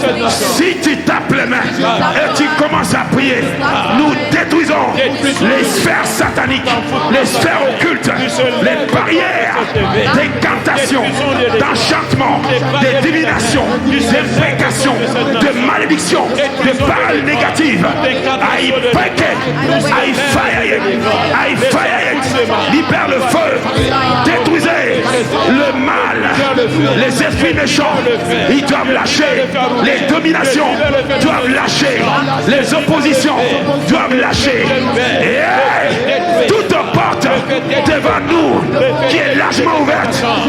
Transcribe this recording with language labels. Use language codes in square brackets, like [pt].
[fr] Si tu tapes les mains et tu commences à prier, nous détruisons les sphères sataniques, les sphères occultes, les barrières d'incantation, d'enchantement, de divination, d'imprécation, de malédiction, de paroles négatives. [en] I break it, I fire it, I fire it. [fr] Libère le feu, détruisez le mal, les esprits méchants, ils doivent lâcher, les dominations doivent lâcher, les oppositions doivent lâcher. Et toute porte devant nous qui est largement ouverte